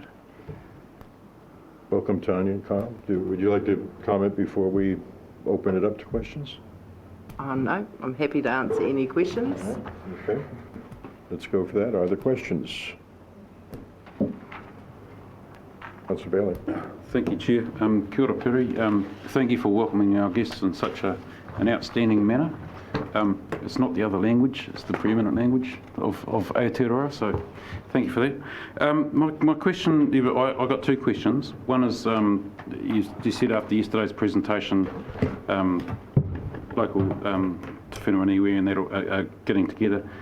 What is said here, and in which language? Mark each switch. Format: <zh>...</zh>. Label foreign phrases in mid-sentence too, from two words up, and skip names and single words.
<en>Welcome, Tanya and Kyle. Would you like to comment before we open it up to questions? No, I'm happy to answer any questions. Okay, let's go for that. Are there questions? Councillor Bailey. Thank you, Chair.</en> <mi>Kia ora, Piri.</mi> <en>Thank you for welcoming our guests in such an outstanding manner. It's not the other language, it's the preeminent language of Aotearoa, so thank you for that. My question, I got two questions. One is, you said after yesterday's presentation, local</en> <mi>Te Whenua</mi> <en>and iwi and that are getting together.</en>